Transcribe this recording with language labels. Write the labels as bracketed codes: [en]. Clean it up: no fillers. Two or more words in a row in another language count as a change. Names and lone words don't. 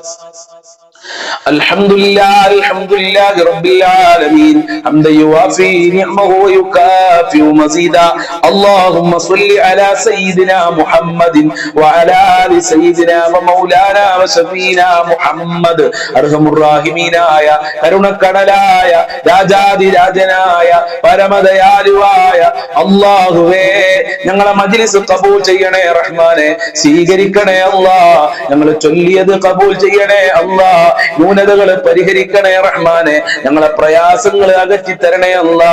[ar] الحمد لله رب العالمين حمدا يوافي نعمه ويكافئ مزيدا. اللهم صل على سيدنا محمد وعلى آل سيدنا ومولانا وشفينا محمد. أرحم الراحمين آية [ml] കരുണക്കടലായ രാജാതിരാജനായ പരമദയാലുവായ അല്ലാഹുവേ, ഞങ്ങളെ മജ്‌ലിസ് ഖബൂൽ ചെയ്യണേ റഹ്മാനെ, സ്വീകരിക്കണേ അല്ലാ. ഞങ്ങൾ ചൊല്ലിയത് ഖബൂൽ ചെയ്യണേ അല്ലാ. ന്യൂനതകളെ പരിഹരിക്കണേ റഹ്മാനെ, ഞങ്ങളെ പ്രയാസങ്ങളെ അകറ്റി തരണേ അല്ലാ.